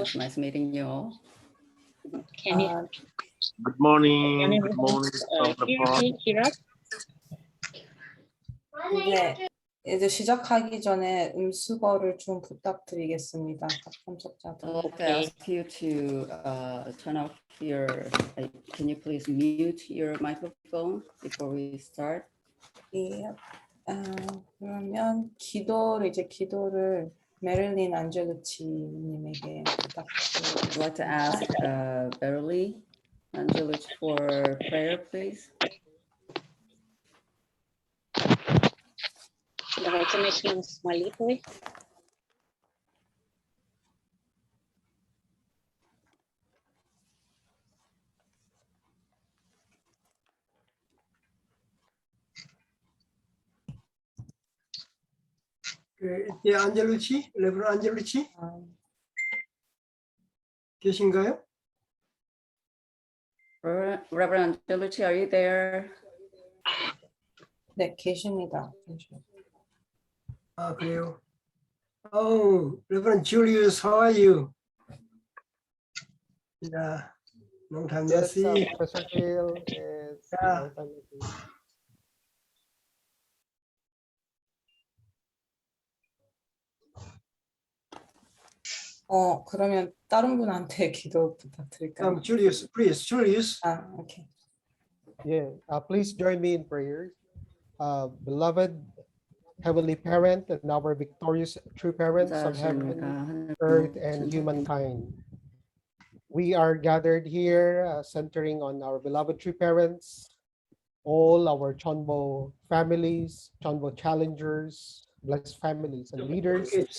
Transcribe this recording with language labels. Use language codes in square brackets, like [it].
[en] It's nice meeting you all. Can you Good morning. Good morning from Nepal. hear us? [ko] 이제 시작하기 전에 음수거를 좀 부탁드리겠습니다. 각 참석자들. [en] I'd like to ask you to turn off your, can you please mute your microphone before we start? [ko] 예, 그러면 기도를 메릴린 안젤루치님에게 부탁드립니다. [en] I'd like to ask Beverly Angelich for prayer, please. [ru] Давайте начнем с молитвы. [ko] 안젤루치, 레브론 안젤루치 계신가요? [en] Reverend Angelich, are you there? [ko] 네, 계십니다. 아, 그래요. [en] Oh, Reverend Julius, how are you? Yeah, long time no Yes, see. Professor Hill. Yes, Yeah. long time no see. [ko] 그러면 다른 분한테 기도 부탁드릴까요? [en] Julius, please, Julius. 오케이. Yeah, please join me in prayer. Beloved Heavenly Parent and our victorious true parents of heaven, earth, and humankind. We are gathered here centering on our beloved true parents, all our Chonbo families, Chonbo challengers, blessed families and leaders.